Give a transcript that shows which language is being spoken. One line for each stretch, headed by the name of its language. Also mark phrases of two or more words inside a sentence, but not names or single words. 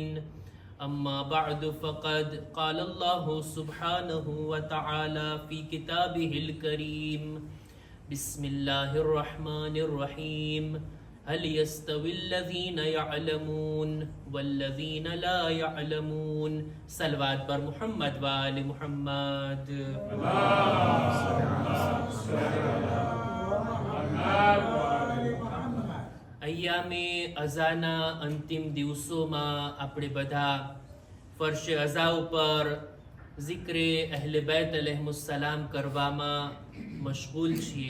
Arabic: أما بعد فقد قال الله سبحانه وتعالى في كتابه الكريم. بسم الله الرحمن الرحيم. هل يستوي الذين يعلمون والذين لا يعلمون.
Persian: صلوات بر محمد و آل محمد.
Gujarati: અય્યામે અઝાના અંતિમ દિવસોમાં આપણે બધા ફર્શે અઝા ઉપર ઝિક્રે અહલે બૈત અલૈહિસ્સલામ કરવામાં મશગુલ છીએ.